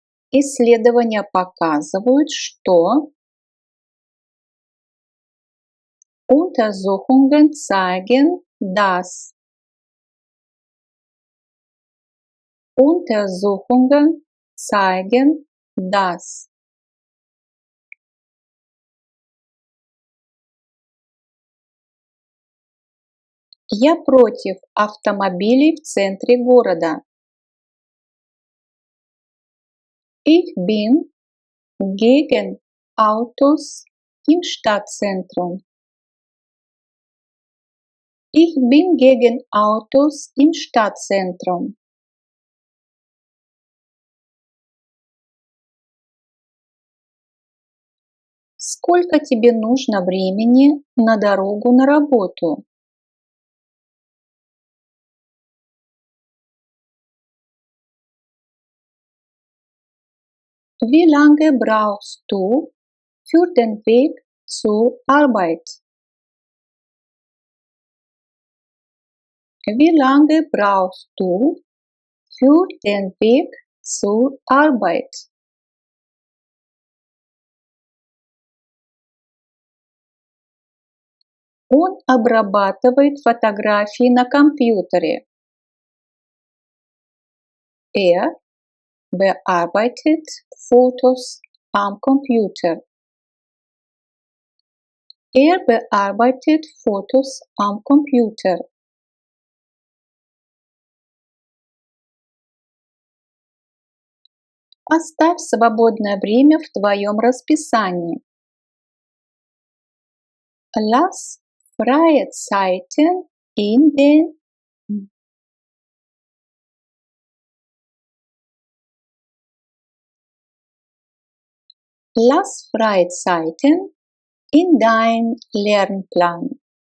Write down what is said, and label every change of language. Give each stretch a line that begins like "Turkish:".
Russian: Исследования показывают, что
German: Untersuchungen zeigen, dass Untersuchungen zeigen, dass
Russian: я против автомобилей в центре города.
German: Ich bin gegen Autos im Stadtzentrum. Ich bin gegen Autos im Stadtzentrum.
Russian: Сколько тебе нужно времени на дорогу на работу?
German: Wie lange brauchst du für den Weg zur Arbeit? Wie lange brauchst du für den Weg zur Arbeit?
Russian: Он обрабатывает фотографии на компьютере.
German: Er bearbeitet Fotos am Computer. Er bearbeitet Fotos am Computer.
Russian: Оставь свободное время в твоем расписании.
German: Lass freie Zeiten in den Lass freie Zeiten in dein Lernplan.